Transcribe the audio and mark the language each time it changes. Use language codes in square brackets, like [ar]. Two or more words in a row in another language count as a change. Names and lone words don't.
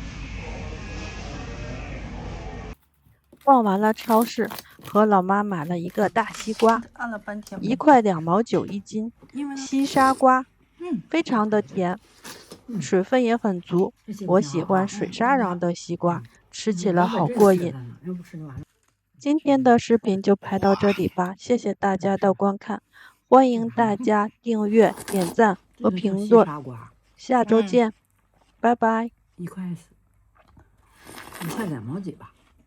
[zh] 逛完了超市，和老媽買了一個大西瓜，1塊2毛9一斤，西沙瓜，非常的甜，水分也很足，我喜歡水沙瓤的西瓜，吃起來好過癮。今天的視頻就拍到這裡吧，謝謝大家的觀看，歡迎大家訂閱、點讚和評論，下週見，拜拜。 1塊2毛幾吧。